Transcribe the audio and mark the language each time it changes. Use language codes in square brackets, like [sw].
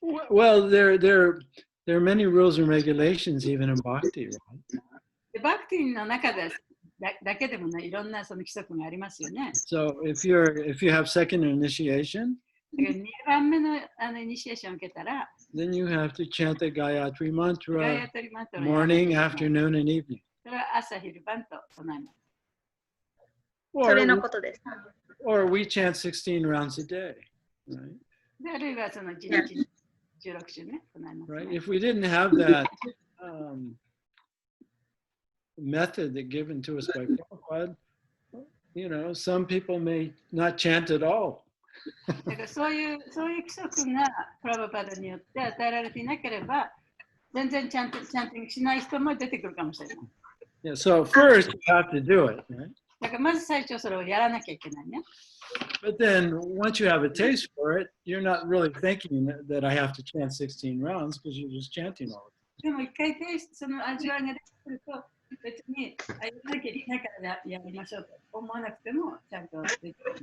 [en] Well, there are many rules and regulations even in bhakti, right? [ja] でバクティの中でだけでもね、いろんなその規則がありますよね。 [en] So if you have second initiation, [ja] 2番目のイニシエーションを受けたら、 [en] then you have to chant the Gayatri [ja] ガ [en] mantra [ja] ヤトリマントラ [en] morning, afternoon, and evening. [ja] それは朝昼晩と唱えます。それのことです。 [en] Or we chant 16 rounds a day, right? [ja] であるいはその1日16週ね、唱えます、ね。 [en] Right? If we didn't have that method that given to us by Prabhupada, you know, some people may not chant at all. [ja] だからそういう規則がプラバパダによって与えられていなければ、全然チャンティングしない人も出てくるかもしれない。 [en] Yeah, so first you have to do it, right? [ja] だからまず最初それをやらなきゃいけないね。 [en] But then once you have a taste for it, you're not really thinking that I have to chant 16 rounds because you're just chanting all the time. [ja] でも一回その味わいが出てくると、別にやらなきゃいけないからやりましょうと思わなくてもちゃんとできる。